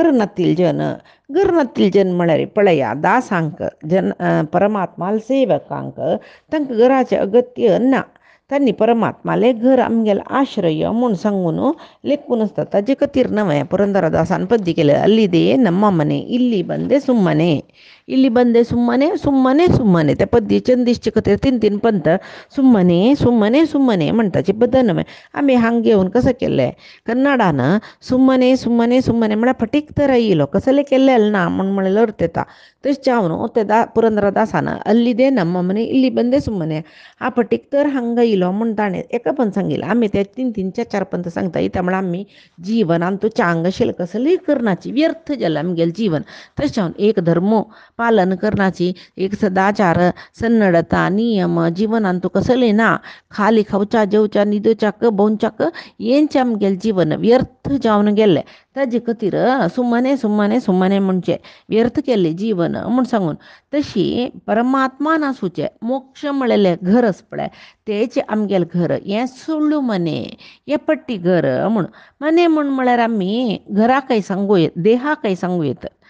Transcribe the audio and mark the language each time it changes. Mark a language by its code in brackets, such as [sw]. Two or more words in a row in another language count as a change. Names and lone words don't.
[kok] घर नातील जन म्हळ्यार पळया दासांक परमात्माल सेवकांक तांकां घराचें अगत्य ना तांणी परमात्माले घर आमगेलो आश्रय म्हूण सांगून लेखून आसता ताजे खातीर नवें पुरंदरदासान पद्य केलें [kn] अಲ್ಲಿದೆ ನಮ್ಮ ಮನೆ ಇಲ್ಲಿ ಬಂದೆ ಸುಮ್ಮನೆ ಇಲ್ಲಿ ಬಂದೆ ಸುಮ್ಮನೆ ಸುಮ್ಮನೆ ಸುಮ್ಮನೆ [kok] त्या पद्य चंदिश्चे खातीर 3 पंत [kn] ಸುಮ್ಮನೆ ಸುಮ್ಮನೆ ಸುಮ್ಮನೆ [kok] म्हणटाची बदल नवें आमी हांगा घेवन कसं केलें कन्नडान [kn] ಸುಮ್ಮನೆ ಸುಮ್ಮನೆ ಸುಮ್ಮನೆ [kok] म्हळ्यार फटीक तर आयलो कसले केल्लें ना म्हण अर्थ येता तशें हांव न्हू ते पुरंदरदासान [kn] ಅಲ್ಲಿದೆ ನಮ್ಮ ಮನೆ ಇಲ್ಲಿ ಬಂದೆ ಸುಮ್ಮನೆ [kok] हा फटीक तर हांगा इलो म्हूण ताणें एका पंत सांगिल्लें आमी ते 3 पंत सांगता त्या म्हळ्यार आमी जिवनान तूं चांग आशिल्लें कसलीय करनाची व्यर्थ जालें आमगेलें जीवन तशें हांव एक धर्म पालन करनाची एक सदाचार सन्नडता नियम जिवनान तूं कसलें ना खाली खावच्या जेवच्या न्हिदच्याक भोंवच्याक हेंचें आमगेलें जीवन व्यर्थ जावन गेल्लें ताजे खातीर [kn] ಸುಮ್ಮನೆ ಸುಮ್ಮನೆ ಸುಮ್ಮನೆ [kok] म्हणचें व्यर्थ केल्लें जीवन म्हूण सांगून तशी परमात्मान आसूचें मोक्ष म्हळेलें घर आस पळय तेचें आमगेलें घर हें [kn] ಸುಳ್ಳು ಮನೆ [kok] हें पट्टी घर म्हूण मने म्हळ्यार आमी घराकय सांगूं येता देहाकय सांगूं येता